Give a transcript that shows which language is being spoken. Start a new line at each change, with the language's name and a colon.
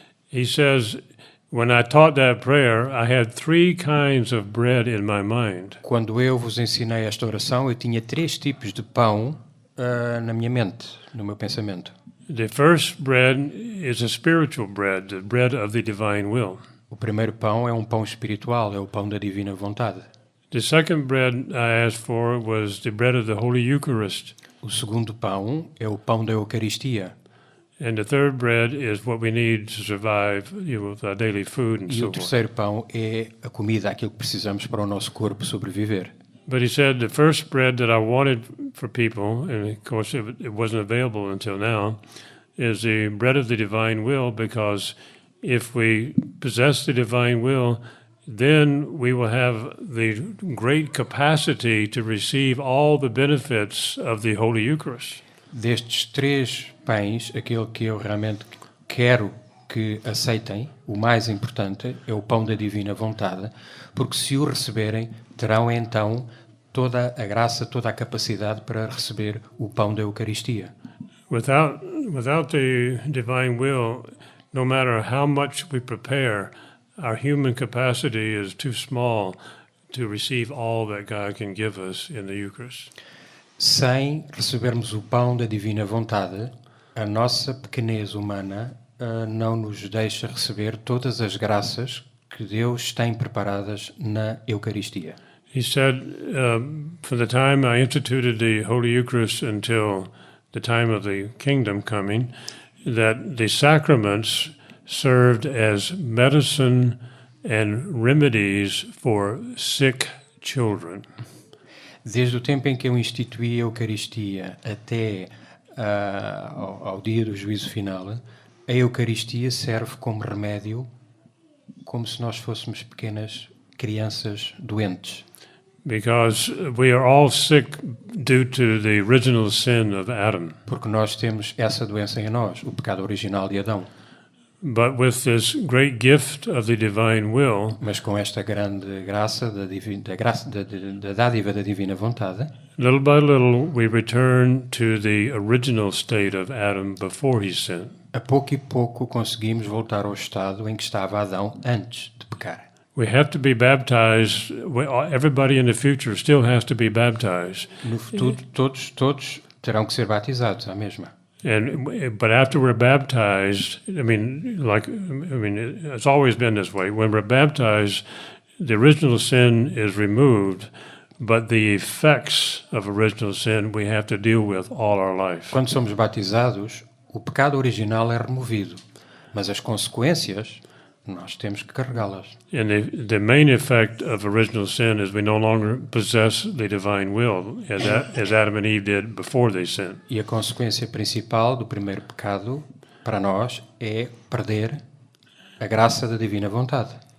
English: He says, when I taught that prayer, I had three kinds of bread in my mind.
Portuguese: Quando eu vos ensinei esta oração, eu tinha 3 tipos de pão na minha mente, no meu pensamento.
English: The first bread is a spiritual bread, the bread of the divine will.
Portuguese: O primeiro pão é um pão espiritual, é o pão da divina vontade.
English: The second bread I asked for was the bread of the Holy Eucharist.
Portuguese: O segundo pão é o pão da Eucaristia.
English: And the third bread is what we need to survive, with our daily food and
Portuguese: E
English: so forth.
Portuguese: terceiro pão é a comida, aquilo que precisamos para o nosso corpo sobreviver.
English: But he said the first bread that I wanted for people, and of course it wasn't available until now, is the bread of the divine will, because if we possess the divine will, then we will have the great capacity to receive all the benefits of the Holy Eucharist.
Portuguese: Destes 3 pães, aquele que eu realmente quero que aceitem, o mais importante é o pão da divina vontade, porque se o receberem, terão então toda a graça, toda a capacidade para receber o pão da Eucaristia.
English: Without the divine will, no matter how much we prepare, our human capacity is too small to receive all that God can give us in the Eucharist.
Portuguese: Sem recebermos o pão da divina vontade, a nossa pequenez humana não nos deixa receber todas as graças que Deus tem preparadas na Eucaristia.
English: He said, from the time I instituted the Holy Eucharist until the time of the kingdom coming, that the sacraments served as medicine and remedies for sick children.
Portuguese: Desde o tempo em que eu instituí a Eucaristia até ao dia do juízo final, a Eucaristia serve como remédio, como se nós fôssemos pequenas crianças doentes.
English: Because we are all sick due to the original sin of Adam.
Portuguese: Porque nós temos essa doença em nós, o pecado original de Adão.
English: But with this great gift of the divine will,
Portuguese: Mas com esta grande graça da dádiva da divina vontade,
English: little by little we return to the original state of Adam before he sinned.
Portuguese: a pouco e pouco conseguimos voltar ao estado em que estava Adão antes de pecar.
English: We have to be baptized. Everybody in the future still has to be baptized.
Portuguese: No futuro, todos terão que ser batizados, à mesma.
English: But after we're baptized, it's always been this way. When we're baptized, the original sin is removed, but the effects of original sin we have to deal with all our life.
Portuguese: Quando somos batizados, o pecado original é removido, mas as consequências nós temos que carregá-las.
English: And the main effect of original sin is we no longer possess the divine will, as Adam and Eve did before they sinned.
Portuguese: E a consequência principal do primeiro pecado para nós é perder a graça da divina vontade.